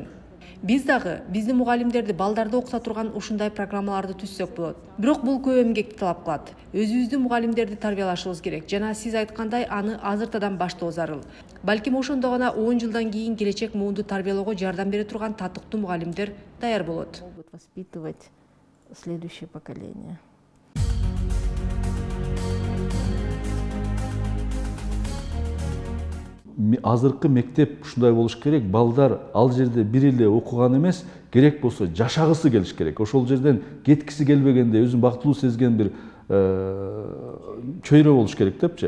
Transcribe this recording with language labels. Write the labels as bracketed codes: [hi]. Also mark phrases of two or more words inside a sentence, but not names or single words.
[ky] Биз дагы биздин мугалимдерди балдарды окута турган ушундай программаларды түзсөк болот. Бирок бул көп эмгекти талап кылат. Өзүбүздүн мугалимдерди тарбиялашыбыз керек. Жана сиз айткандай, аны азыртадан баштоо зарыл. Балким ошондо гана 10 жылдан кийин келечек муунду тарбиялоого жардам бере турган татыктуу мугалимдер даяр болот. [ru] Могут воспитывать следующее поколение. [ky] Азыркы мектеп ушундай болуш керек. Балдар ал жерде бир эле окуган эмес, керек болсо жашагысы келиш керек. Ошол жерден кеткиси келбегенде өзүн бактылуу сезген бир чөйрө болуш керек депчи.